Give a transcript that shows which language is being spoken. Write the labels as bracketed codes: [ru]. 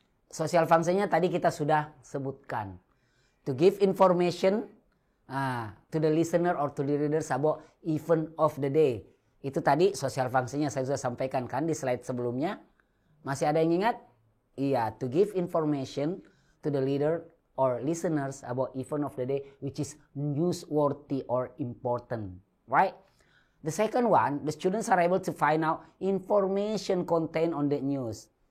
[id] Social functionnya tadi kita sudah sebutkan. [en] To give information to the listener or to the readers about event of the day. [id] Itu tadi social functionnya saya sudah sampaikan kan di slide sebelumnya. Masih ada yang ingat? [en] Iya, to give information to the reader or listeners about event of the day which is newsworthy or important. Right? The second one, the students are able to find out information contained on the news.